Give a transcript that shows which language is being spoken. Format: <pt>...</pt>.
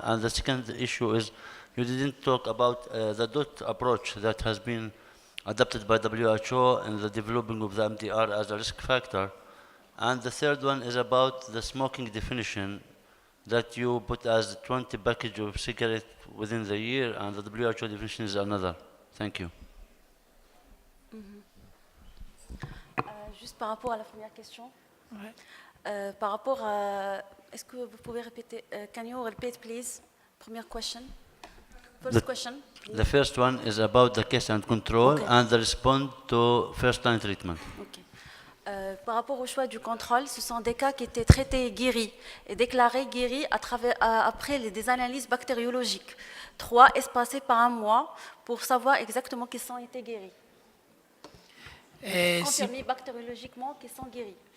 <en>And the second issue is you didn't talk about the DOT approach that has been adopted by WHO in the developing of the MDR as a risk factor. And the third one is about the smoking definition that you put as 20 package of cigarette within the year, and the WHO definition is another. Thank you.</en> <fr>Juste par rapport à la première question, Ouais. par rapport à... Est-ce que vous pouvez répéter?</fr> <en>Can you repeat, please?</en> <fr>Première question.</fr> <en>First question. Please. The first one is about the case and control Okay. and the response to first-line treatment. Ok.</en> <fr>Par rapport au choix du contrôle, ce sont des cas qui étaient traités guéris et déclarés guéris après des analyses bactériologiques. 3 espacées par 1 mois pour savoir exactement qu'ils ont été guéris. Confirmés bactériologiquement qu'ils sont guéris.</fr>